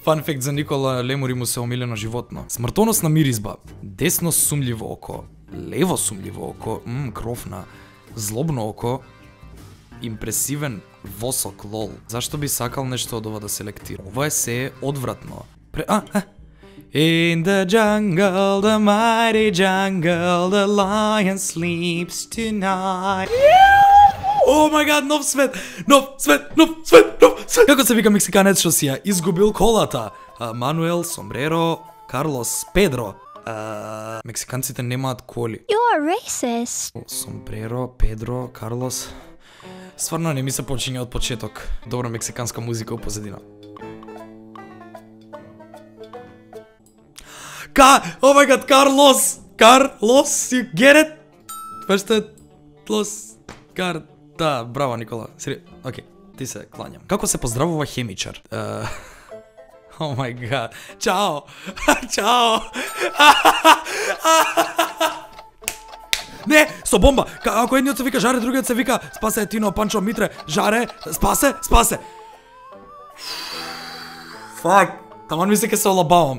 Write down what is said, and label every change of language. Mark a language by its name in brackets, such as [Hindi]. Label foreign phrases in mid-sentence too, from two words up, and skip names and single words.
[Macedonian] Фан факт за Никола, лемури му се омилено животно. Смртоносна миризба, десно сумљиво око, лево сумљиво око, крофна, злобно око, импресивен восок, лол. Зашто би сакал нешто од ова да селектирам? Ова е се одвратно. [English] In the jungle, the mighty jungle, the lion sleeps tonight. Oh my god, [Macedonian] нов свет! Како се вика мексиканец што си ја изгубил колата? Мануел, Сомбреро, Карлос, Педро. Мексиканците немаат коли. [English] You are racist. [Macedonian] Сомбреро, Педро, Карлос. Стварно не ми се почиња од почеток. Добра мексиканска музика у позадина. [English] Oh my god, Carlos, you get it? [Macedonian] Да, браво, Никола. Океј, ти се клањам. Како се поздравува хемичар? [English] Oh my god. [Macedonian] Чао. Чао. Не, со бомба. Ако едниот се вика Жаре, другиот се вика Спасе, Тино, Панчо, Митре, Жаре, спасе. Фак. Таман мисле ке се олабавам.